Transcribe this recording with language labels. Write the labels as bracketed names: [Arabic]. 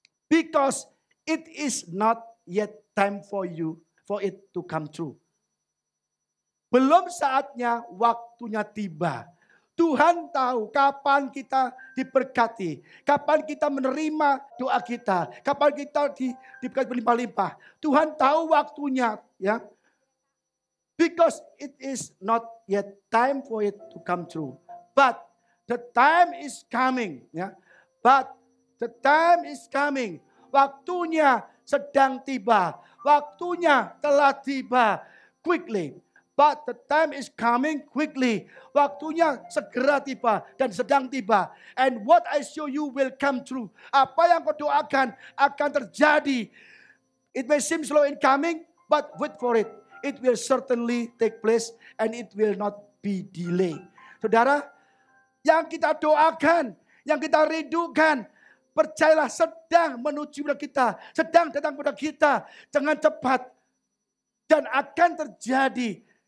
[English] Because it is not yet time for you, for it to come true. [Indonesian] Belum saatnya, waktunya tiba. Tuhan tahu kapan kita diberkati. Kapan kita menerima doa kita. Kapan kita diberkati berlimpah-limpah. Tuhan tahu waktunya. Ya. [English] Because it is not yet time for it to come true. But the time is coming. Ya. But the time is coming. [Indonesian] Waktunya sedang tiba. Waktunya telah tiba. Quickly. [English] But the time is coming quickly. [Indonesian] Waktunya segera tiba dan sedang tiba. [English] And what I show you will come true. [Indonesian] Apa yang kau doakan akan terjadi. [English] It may seem slow in coming, but wait for it. It will certainly take place and it will not be delayed. [Indonesian] Saudara, yang kita doakan, yang kita rindukan, percayalah sedang menuju kepada kita, sedang datang kepada kita dengan cepat dan akan terjadi.